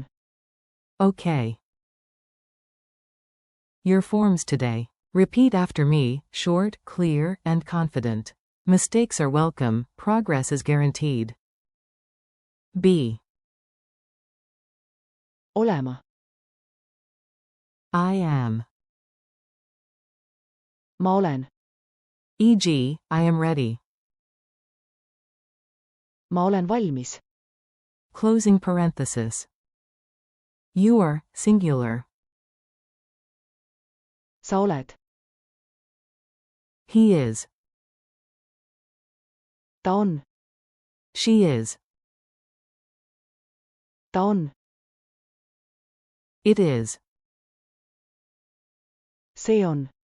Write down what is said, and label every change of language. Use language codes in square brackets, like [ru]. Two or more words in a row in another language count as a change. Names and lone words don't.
[en] Okay. Your forms today. Repeat after me, short, clear, and confident. Mistakes are welcome, progress is guaranteed. B. [et] olema, [en] I am. [et] ma olen, [en] E.g., I am ready. [et] ma olen valmis, [en] Closing parenthesis. You are, singular. [et] sa oled, [en] He is. [et] ta on, [en] She is. [et] ta on, [en] It is. [et] see on,